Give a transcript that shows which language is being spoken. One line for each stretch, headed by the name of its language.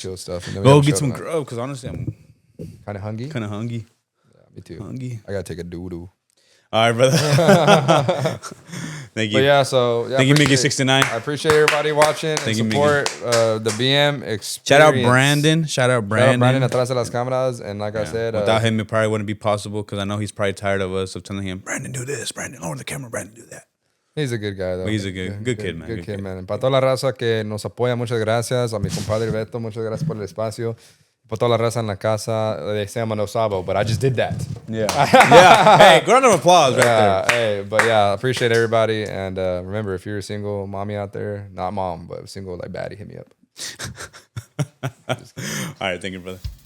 English: chill stuff. And then Go get some grub, because honestly, I'm Kind of hungry. kind of hungry. Yeah, me too. Hungry. I gotta take a doo-doo. All right, brother. Thank you. But yeah, so yeah, Thank you, appreciate- Mickey69. I appreciate everybody watching Thank you, support the BM experience. Shout out Brandon. Shout out Brandon
Spanish: atrás de las cámaras.
English: And like I Yeah. said, Without him, it probably wouldn't be possible because I know he's probably tired of us of telling him, Brandon, do this. Brandon, lower the camera. Brandon, do that. he's a good guy, though. He's a good kid, man. Good kid, man.
Spanish: And para toda la raza que nos apoya, muchas gracias. A mi compadre Beto, muchas gracias por el espacio. Para toda la raza en la casa,
English: they say I'm a no sabo, but I just did that. Yeah. Yeah. Hey, round of applause right there. Hey, but yeah, I appreciate everybody. And remember, if you're a single mommy out there, not mom, but single like baddie, hit me up. All right. Thank you, brother.